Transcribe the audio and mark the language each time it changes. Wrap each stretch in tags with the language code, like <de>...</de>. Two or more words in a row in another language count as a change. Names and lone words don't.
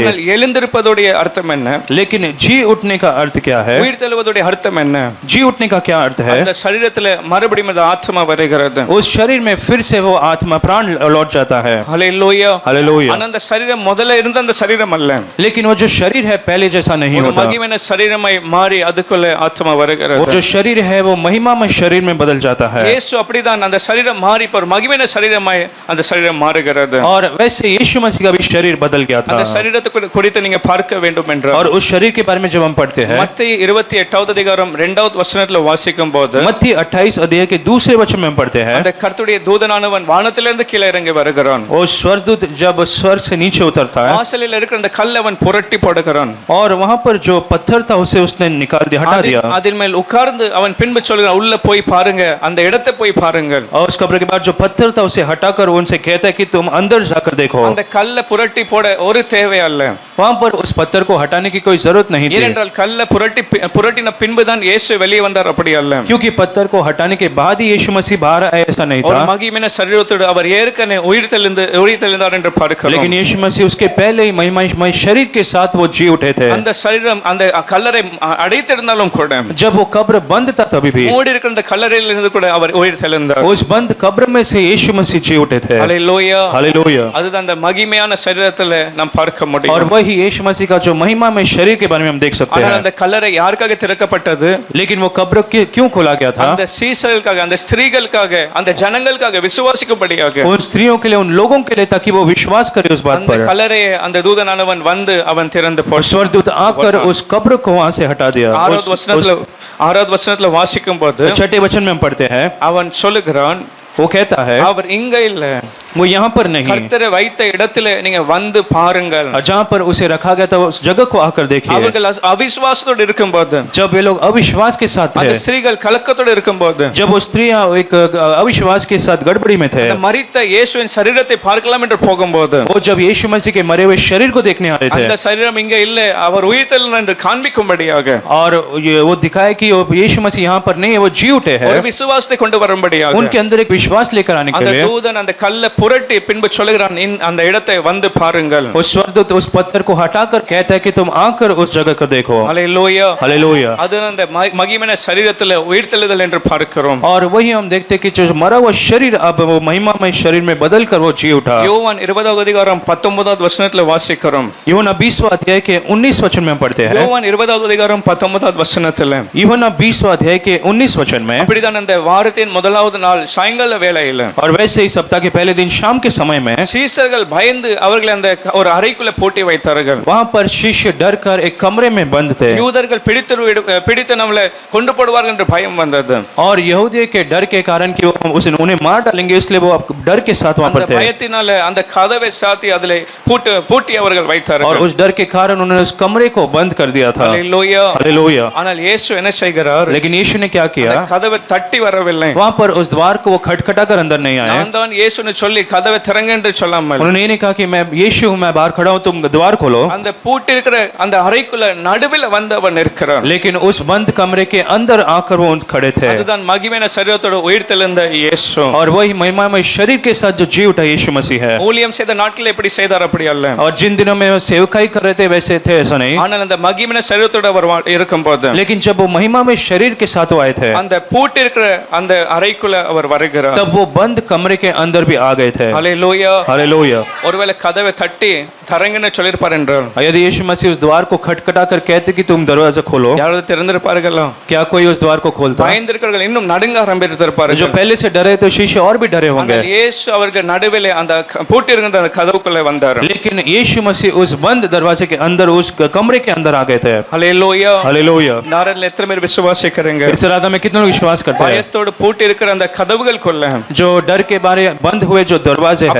<ta>ஆனால்</ta> <hi>है,</hi> <ta>எழுந்திருப்பதுடைய அர்த்தம் என்ன?</ta> <hi>लेकिन जी उठने का अर्थ क्या है?</hi> <ta>உயிர் தெழுவதுடைய அர்த்தம் என்ன?</ta> <hi>जी उठने का क्या अर्थ है?</hi> <ta>அந்த சரீரத்துல மறுபடியும் அந்த ஆத்மா வருகிறது.</ta> <hi>उस शरीर में फिर से वो आत्मा प्राण लौट जाता है।</hi> <ta>ஹல்லேலூயா.</ta> <hi>हालेलुया।</hi> <ta>ஆனா அந்த சரீரம் முதல்ல இருந்த அந்த சரீரம் அல்ல.</ta> <hi>लेकिन वो जो शरीर है पहले जैसा नहीं</hi> <ta>ஒரு</ta> <hi>होता,</hi> <ta>மகிமையான சரீரமாய் மாறி அதுக்குள்ள ஆத்மா</ta> <hi>वो</hi> <ta>வருகிறது.</ta> <hi>जो शरीर है वो महिमा में शरीर में बदल जाता है।</hi> <ta>இயேசு அப்படிதான் அந்த சரீரம் மாறி இப்ப ஒரு மகிமையான சரீரமாய் அந்த சரீரம் மாறுகிறது.</ta> <hi>और वैसे यीशु मसीह का भी शरीर बदल गया था।</hi> <ta>அந்த சரீரத்தை குறித்து நீங்க பார்க்க வேண்டும் என்றால்,</ta> <hi>और उस शरीर के बारे में जब हम पढ़ते हैं,</hi> <ta>மத்தேயு 28வது அதிகாரம் 2வது வசனத்துல வாசிக்கும் போது,</ta> <hi>मत्ती 28 अध्याय के दूसरे वचन में हम पढ़ते हैं,</hi> <ta>அந்த கர்த்தருடைய தூதனானவன் வானத்திலிருந்து கீழே இறங்கி வருகிறான்.</ta> <hi>वो स्वर्गदूत जब स्वर्ग से नीचे उतरता है,</hi> <ta>வாசலில் இருக்கிற அந்த கல்லை அவன் புரட்டி போடுகிறான்.</ta> <hi>और वहां पर जो पत्थर था उसे उसने निकाल दिया, हटा दिया,</hi> <ta>அதில் மேல் உட்கார்ந்து அவன் பின்பு சொல்கிறான், உள்ள போய் பாருங்க, அந்த இடத்தை போய் பாருங்கள்.</ta> <hi>और उस कब्र के बाद जो पत्थर था उसे हटाकर उनसे कहता है कि तुम अंदर जाकर देखो।</hi> <ta>அந்த கல்லை புரட்டி போட ஒரு தேவை அல்ல.</ta> <hi>वहां पर उस पत्थर को हटाने की कोई जरूरत नहीं थी,</hi> <ta>ஏனென்றால் கல்லை புரட்டின பின்புதான் இயேசு வெளியே வந்தார், அப்படி அல்ல.</ta> <hi>क्योंकि पत्थर को हटाने के बाद ही यीशु मसीह बाहर आया, ऐसा नहीं</hi> <ta>ஒரு</ta> <hi>था।</hi> <ta>மகிமையான சரீரத்தோடு அவர் ஏற்கனவே உயிர் தெழுந்தார் என்று பார்க்கிறோம்.</ta> <hi>लेकिन यीशु मसीह उसके पहले ही महिमामय शरीर के साथ वो जी उठे थे।</hi> <ta>அந்த சரீரம் அந்த கல்லறை அடைத்திருந்தாலும் கூட,</ta> <hi>जब वो कब्र बंद था तभी भी</hi> <ta>மூடி இருக்கிற அந்த கல்லறையில் இருந்து கூட அவர் உயிர் தெழுந்தார்.</ta> <hi>उस बंद कब्र में से यीशु मसीह जी उठे थे।</hi> <ta>ஹல்லேலூயா.</ta> <hi>हालेलुया।</hi> <ta>அதுதான் அந்த மகிமையான சரீரத்துல நாம் பார்க்க</ta> <hi>और</hi> <ta>முடியும்.</ta> <hi>वही यीशु मसीह का जो महिमा में शरीर के बारे में हम देख सकते</hi> <ta>ஆனால்</ta> <hi>हैं।</hi> <ta>அந்த கல்லறை யாருக்காக திறக்கப்பட்டது?</ta> <hi>लेकिन वो कब्र क्यों खोला गया था?</hi> <ta>அந்த சீசர்களுக்காக, அந்த ஸ்திரீகளுக்காக, அந்த ஜனங்களுக்காக விசுவாசிக்கும்படியாக.</ta> <hi>उन स्त्रियों के लिए, उन लोगों के लिए, ताकि वो विश्वास करे उस बात</hi> <ta>அந்த</ta> <hi>पर।</hi> <ta>கல்லறையை அந்த தூதனானவன் வந்து அவன் திறந்து</ta> <hi>और</hi> <ta>போட்டான்.</ta> <hi>स्वर्गदूत आकर उस कब्र को वहां से हटा दिया।</hi> <ta>6வது வசனத்துல வாசிக்கும் போது</ta> <hi>छठे वचन में हम पढ़ते हैं,</hi> <ta>அவன் சொல்லுகிறான்,</ta> <hi>वो कहता है</hi> <ta>அவர் இங்க இல்ல,</ta> <hi>वो यहाँ पर नहीं,</hi> <ta>கர்த்தரை வைத்த இடத்துல நீங்க வந்து பாருங்கள்.</ta> <hi>जहाँ पर उसे रखा गया था उस जगह को आकर देखिए।</hi> <ta>அவர்கள் அவிசுவாசத்தோடு இருக்கும்போது,</ta> <hi>जब वे लोग अविश्वास के साथ</hi> <ta>அந்த</ta> <hi>थे,</hi> <ta>ஸ்திரீகள் கலக்கத்தோடு இருக்கும்போது,</ta> <hi>जब वो स्त्रियां एक अविश्वास के साथ गड़बड़ी में थे,</hi> <ta>அந்த மரித்த இயேசுவின் சரீரத்தை பார்க்கலாம் என்று போகும்போது,</ta> <hi>वो जब यीशु मसीह के मरे हुए शरीर को देखने आ रहे</hi> <ta>அந்த</ta> <hi>थे,</hi> <ta>சரீரம் இங்க இல்ல, அவர் உயிர்த்தெழுந்தார் என்று காண்பிக்கும்படியாக,</ta> <hi>और वो दिखाए कि यीशु मसीह यहाँ पर नहीं है, वो जी उठे हैं,</hi> <ta>ஒரு விசுவாசத்தை கொண்டு வரும்படியாக,</ta> <hi>उनके अंदर एक विश्वास लेकर आने के</hi> <ta>அந்த</ta> <hi>लिए</hi> <ta>தூதன் அந்த கல்லை புரட்டி பின்பு சொல்லுகிறான் அந்த இடத்தை வந்து பாருங்கள்.</ta> <hi>उस स्वर्गदूत उस पत्थर को हटाकर कहता है कि तुम आकर उस जगह को देखो. हालेलुया. हालेलुया.</hi> <ta>அது அந்த மகிமையான சரீரத்தில் உயிர்த்தெழுதல் என்று பார்க்கிறோம்.</ta> <hi>और वही हम देखते हैं कि जो मरा हुआ शरीर अब वो महिमामय शरीर में बदल कर वो जी उठा.</hi> <ta>யோவான் 20வது அதிகாரம் 19வது வசனத்தில் வாசிக்கிறோம்.</ta> <hi>यूहन्ना 20वां अध्याय के 19 वचन में पढ़ते हैं.</hi> <ta>யோவான் 20வது அதிகாரம் 19வது வசனத்தில்</ta> <hi>यूहन्ना 20वां अध्याय के 19 वचन में</hi> <ta>அப்படிதான் அந்த வாரத்தின் முதலாவது நாள் சாயங்கால வேளையில</ta> <hi>और वैसे ही सप्ताह के पहले दिन शाम के समय में</hi> <ta>சீஷர்கள் பயந்து அவர்களை அந்த ஒரு அறைக்குள்ள பூட்டி வைத்தார்கள்.</ta> <hi>वहां पर शिष्य डर कर एक कमरे में बंद थे.</hi> <ta>யூதர்கள் பிடித்து நம்மளை கொண்டு போடுவார்கள் என்று பயம் வந்தது.</ta> <hi>और यहूदियों के डर के कारण कि वो उन्हें मार डालेंगे इसलिए वो डर के साथ वहां पर थे.</hi> <ta>பயத்தினால அந்த கதவை சாத்தி அதிலே பூட்டி அவர்கள் வைத்தார்கள்.</ta> <hi>और उस डर के कारण उन्होंने उस कमरे को बंद कर दिया था. हालेलुया. हालेलुया.</hi> <ta>ஆனால் இயேசு என்ன செய்கிறார்?</ta> <hi>लेकिन यीशु ने क्या किया?</hi> <ta>கதவை தட்டி வரவில்லை.</ta> <hi>वहां पर उस द्वार को वो खटखटा कर अंदर नहीं आए.</hi> <ta>நான் தான் இயேசுன்னு சொல்லி கதவை திறங்க என்று சொல்லாமல்</ta> <hi>उन्होंने ये नहीं कहा कि मैं यीशु हूं, मैं बाहर खड़ा हूं, तुम द्वार खोलो.</hi> <ta>அந்த பூட்டி இருக்கிற அந்த அறைக்குள்ள நடுவில் வந்து அவன் நிற்கிறான்.</ta> <hi>लेकिन उस बंद कमरे के अंदर आकर वो खड़े थे.</hi> <ta>அதுதான் மகிமையான சரீரத்தோட உயிர்த்தெழுந்த இயேசு.</ta> <hi>और वही महिमामय शरीर के साथ जो जी उठा यीशु मसीह है.</hi> <ta>ஊழியம் செய்த நாட்களில் எப்படி செய்தார் அப்படி அல்ல.</ta> <hi>और जिन दिनों में वो सेवकाई कर रहे थे वैसे थे ऐसा नहीं.</hi> <ta>ஆனால் அந்த மகிமையான சரீரத்தோட அவர் இருக்கும்போது</ta> <hi>लेकिन जब वो महिमा में शरीर के साथ वो आए थे</hi> <ta>அந்த பூட்டி இருக்கிற அந்த அறைக்குள்ள அவர் வருகிறார்.</ta> <hi>तब वो बंद कमरे के अंदर भी आ गए थे.</hi> <ta>हालेलुया.</ta> <hi>हालेलुया.</hi> <ta>ஒருவேளை கதவை தட்டி தரங்கன்னு சொல்லிருப்பார் என்றால்</ta> <hi>यदि यीशु मसीह उस द्वार को खटखटा कर कहते कि तुम दरवाजा खोलो,</hi> <ta>யாராவது திறந்திருப்பார்களோ?</ta> <hi>क्या कोई उस द्वार को खोलता?</hi> <ta>பயந்திருக்கிறவர்கள் இன்னும் நடுங்க ஆரம்பித்திருப்பார்கள்.</ta> <hi>जो पहले से डरे तो शिष्य और भी डरे होंगे.</hi> <ta>ஆனால் இயேசு அவர்கள் நடுவிலே அந்த பூட்டி இருக்கிற அந்த கதவுக்குள்ள வந்தார்.</ta> <hi>लेकिन यीशु मसीह उस बंद दरवाजे के अंदर उस कमरे के अंदर आ गए थे.</hi> <ta>हालेलुया.</ta> <hi>हालेलुया.</hi> <ta>நாரல்ல எத்தனை பேர் விசுவாசிக்கிறீங்க?</ta> <hi>इस राधा में कितने लोग विश्वास करते हैं?</hi> <ta>பயத்தோடு பூட்டி இருக்கிற அந்த கதவுகளுக்குள்ள</ta> <hi>जो डर के बारे बंद हुए जो दरवाजे हैं,</hi>